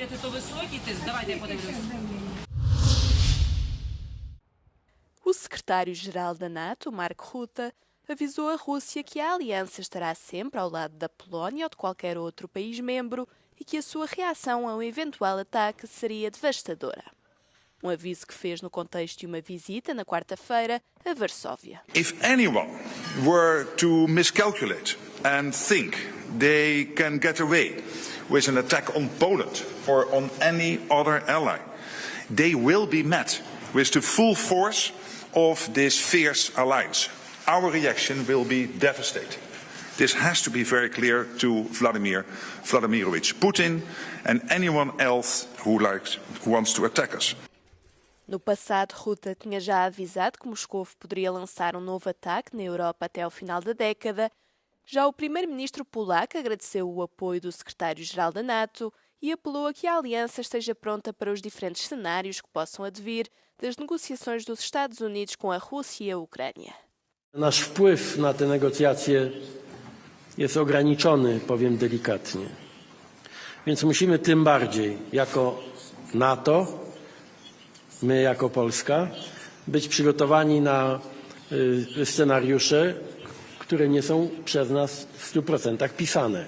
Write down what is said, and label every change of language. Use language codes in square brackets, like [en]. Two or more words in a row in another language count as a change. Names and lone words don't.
[pt] O secretário-geral da NATO, Mark Rutte, avisou a Rússia que a aliança estará sempre ao lado da Polónia ou de qualquer outro país membro e que a sua reação a um eventual ataque seria devastadora. Um aviso que fez no contexto de uma visita na quarta-feira a Varsóvia. [en] If anyone were to miscalculate and think they can get away with an attack on Poland or on any other ally, they will be met with the full force of this fierce alliance. Our reaction will be devastating. This has to be very clear to Vladimir Vladimirovich Putin and anyone else who wants to attack us. [pt] No passado, Rutte tinha já avisado que Moscou poderia lançar um novo ataque na Europa até ao final da década. Já o primeiro-ministro polaco agradeceu o apoio do secretário-geral da NATO e apelou a que a aliança esteja pronta para os diferentes cenários que possam advir das negocjacjach dos Estados Unidos com a Rússia e a Ucrânia. [pl] Nasz wpływ na te negocjacje jest ograniczony, powiem delikatnie. Więc musimy tym bardziej jako NATO, my jako Polska, być przygotowani na scenariusze, które nie są przez nas w 100% pisane.